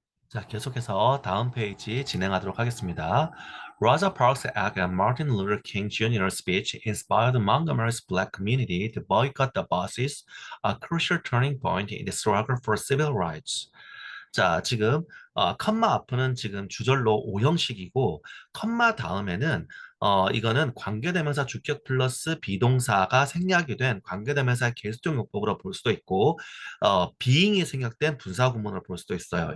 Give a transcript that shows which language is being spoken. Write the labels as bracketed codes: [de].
[ko] 자, 계속해서 다음 페이지 진행하도록 하겠습니다. [en] Rosa Parks' act and Martin Luther King Jr.'s speech inspired Montgomery's black community to boycott the buses, a crucial turning point in the struggle for civil rights. [ko] 자, 지금 컴마 앞은 지금 주절로 오형식이고 컴마 다음에는 이거는 관계대명사 주격 플러스 비동사가 생략이 된 관계대명사 계수적 용법으로 볼 수도 있고 being이 생략된 분사구문으로 볼 수도 있어요.